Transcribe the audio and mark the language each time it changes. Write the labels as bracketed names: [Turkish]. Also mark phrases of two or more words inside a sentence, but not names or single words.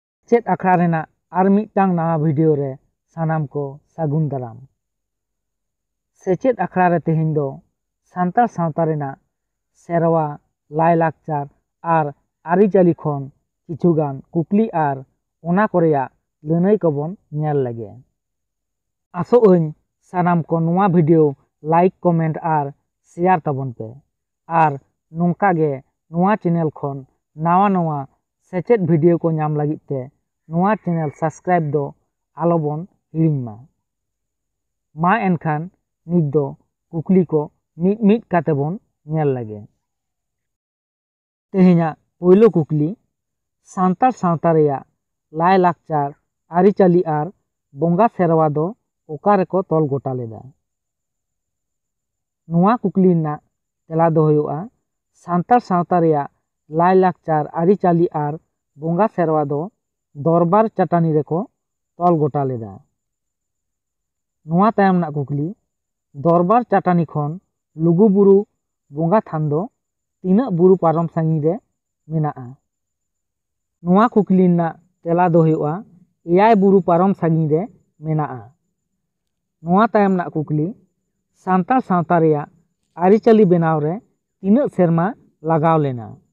[Santali] सेचेद आखड़ा रेना आर मिदटांग नवा भिडियो रे सानाम को सागुन दाराम। सेचेद आखड़ा रे तेहेन दो सान्ताल सावता रेना सेरवा लाई लाकचार आर आरिचाली खन किछुगान कुकली आर ओना कोरेया लनई कोबन नेल लगे। आसोअኝ सानाम को नवा भिडियो [English] like comment [Santali] आर शेयर ताबन पे आर नोंका गे नवा चैनल खन नवा नवा सेचेद भिडियो को नाम लगित ते नवा [English] channel subscribe [Santali] दो आलोबन हिड़िंगमा। मा एनखान नित दो कुकली को मिद मिद काते बन नेल लगे। तेहेना पोयलो कुकली सान्ताल सावता रेया लाई लाकचार आरिचाली आर बोंगा सेरवा दो ओका रेको तोल गोटा लेदा। नवा कुकली ना तेला दो हुयुआ सान्ताल सावता रेया लाई लाकचार आरिचाली आर बोंगा सेरवा दो दरबार चाटानी रेको तोल गोटा लेदा। नवा तायम ना कुकली दरबार चाटानी खन लुगुबुरु बोंगा थान दो तीना बुरु पारम सांगी रे मेनाआ। नवा कुकली ना तेला दो हुयुआ 7 बुरु पारम सांगी रे मेनाआ। नवा तायम ना कुकली सान्ताल सावता रेया आरिचाली बेनाव रे तीना सेरमा लगाव लेना।